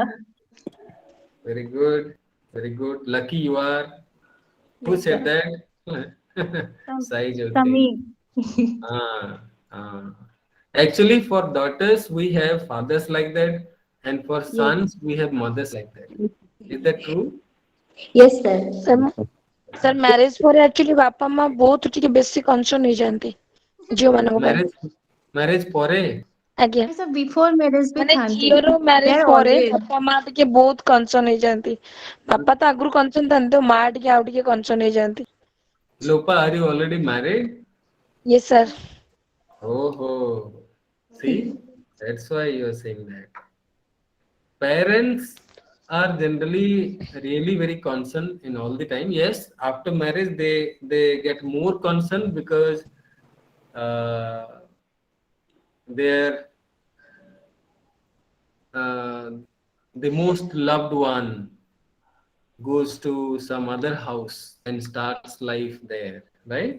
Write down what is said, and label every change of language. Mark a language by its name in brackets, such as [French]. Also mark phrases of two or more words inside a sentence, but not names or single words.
[English] Very good. Very good. Lucky you are. Who Yes, said sir. that? Some, Sai Jyoti. me. Ah, ah. Actually, for daughters, we have fathers like that, and for Yes. sons, we have mothers like that. Is that true? Yes, sir. Sir marriage [Odia] ପରେ ଏକ୍ଚୁଆଲି ବାପା ମା ବହୁତ ଟିକେ ବେଶୀ କନସର୍ନ ହେଇଯାନ୍ତି ଝିଅ ମାନଙ୍କ ପାଇଁ Marriage ପରେ? ଆଜ୍ଞା [English] Yes, sir. Before marriage भी [Odia] ମାନେ ଥାନ୍ତି. ଝିଅର ମ୍ୟାରେଜ [English] They're [Odia] ପରେ [English] always. [Odia] ବାପା ମା ଟିକେ ବହୁତ କନସର୍ନ ହେଇଯାନ୍ତି ବାପା ତ ଆଗରୁ କନସର୍ନ ଥାନ୍ତି ତ ମା ଟିକେ ଆଉ ଟିକେ କନସର୍ନ ହେଇଯାନ୍ତି [English] Lopa, are you already married? yes sir Oh, see, that's why you are saying that. Parents are generally really very concerned in all the time. Yes, after marriage they get more concerned because uh, their uh, the most loved one goes to some other house and starts life there, right?